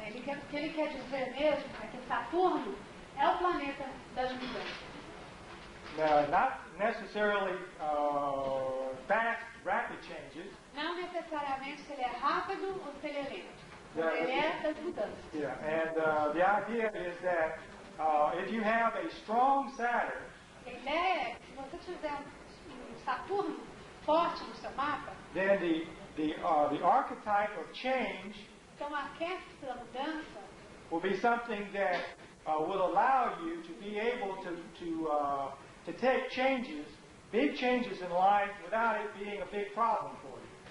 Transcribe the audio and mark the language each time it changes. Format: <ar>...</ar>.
<pt>O que ele quer dizer mesmo é que Saturno é o planeta das mudanças.</pt> <en>Not necessarily fast, rapid changes.</en> <pt>Não necessariamente se ele é rápido ou se ele é lento. Ele é das mudanças.</pt> <en>Yeah, and the idea is that if you have a strong Saturn,</en> <pt>A ideia é que se você tiver um Saturno forte no seu mapa,</pt> <en>then the archetype of change</en> <pt>então o arquétipo da mudança</pt> <en>will be something that will allow you to be able to take changes, big changes in life, without it being a big problem for you.</en>